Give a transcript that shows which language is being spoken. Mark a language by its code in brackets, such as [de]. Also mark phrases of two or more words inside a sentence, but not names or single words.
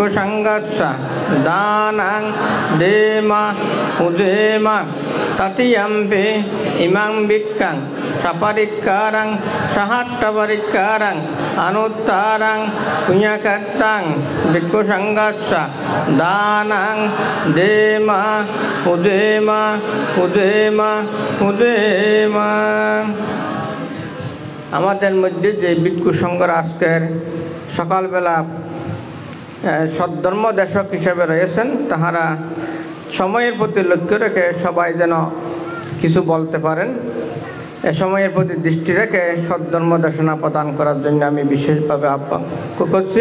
[pi] sangatsa dhanang dema pudema tatiyampe imang bikkang saparikkarang sahattaparikkarang anuttarang punyakettang bhikkhu sangatsa dhanang dema pudema pudema pudema। [bn] আমাদের মধ্যে যে ভিক্ষু সংঘর আজকের সকালবেলা সদ্ধর্ম দেশক হিসেবে রয়েছেন, তাহারা সময়ের প্রতি লক্ষ্য রেখে সবাই যেন কিছু বলতে পারেন, এ সময়ের প্রতি দৃষ্টি রেখে সদ্ধর্ম দেশনা প্রদান করার জন্য আমি বিশেষভাবে আহ্বান করছি।